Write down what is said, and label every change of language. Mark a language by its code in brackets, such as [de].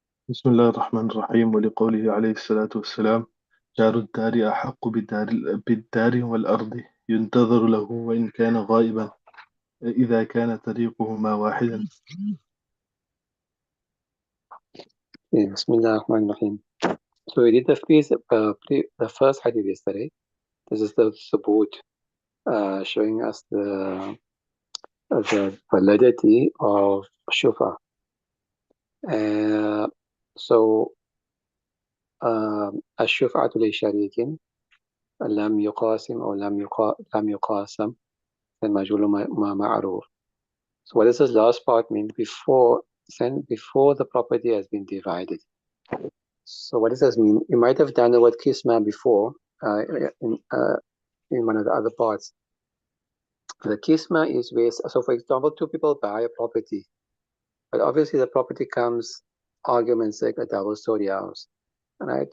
[ar] بسم الله الرحمن الرحيم. ولقوله عليه الصلاة والسلام: جار الدار أحق بالدار والأرض، ينتظر له وإن كان غائبا، إذا كان طريقهما واحدا. بسم الله الرحمن الرحيم. [en] So we did the first hadith yesterday. This is the subut showing us the validity of shufa. [ar] So الشفعة لشريك لم يقاسم أو لم يقاسم المجهول ما معروف. [en] So what does this last part mean? Before the property has been divided. So what does this mean? You might have done the word kisma before in one of the other parts. The kisma is where, so for example, two people buy a property, but obviously the property comes, argument's sake, a double-story house, right?